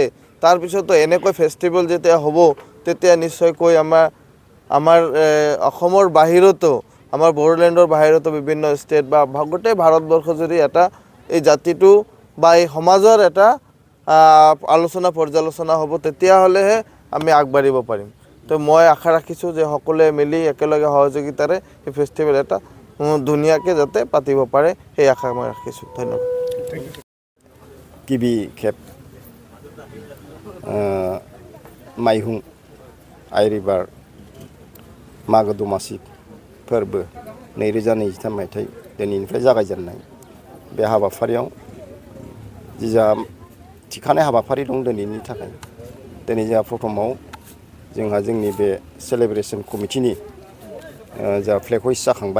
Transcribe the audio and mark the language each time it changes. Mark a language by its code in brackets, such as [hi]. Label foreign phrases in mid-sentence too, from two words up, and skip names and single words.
[as] তাৰপিছতো এনেকৈ ফেষ্টিভেল যেতিয়া হ'ব তেতিয়া নিশ্চয়কৈ আমাৰ অসমৰ বাহিৰতো আমাৰ বড়োলেণ্ডৰ বাহিৰতো বিভিন্ন ষ্টেট বা গোটেই ভাৰতবৰ্ষজুৰি এটা এই জাতিটো বা এই সমাজৰ এটা আলোচনা পৰ্যালোচনা হ'ব। তেতিয়াহ'লেহে আমি আগবাঢ়িব পাৰিম। তো মই আশা ৰাখিছোঁ যে সকলোৱে মিলি একেলগে সহযোগিতাৰে এই ফেষ্টিভেল এটা ধুনীয়াকৈ যাতে পাতিব পাৰে সেই আশা মই ৰাখিছোঁ। ধন্যবাদ। [brx] गिबि खेब माइहुं आइरिभार मागो दमासि फोरबो 2023 मायथाइ दिनैनिफ्राय जागायजेननाय बे हाबाफारियाव जा थिखानाय हाबाफारि दं दिनैनि थाखाय दिनै जोंहा प्रथमाव जोंहा जोंनि बे सेलेब्रेसन कमिटिनि जा फ्लेग हइस्ट जाखांबाय।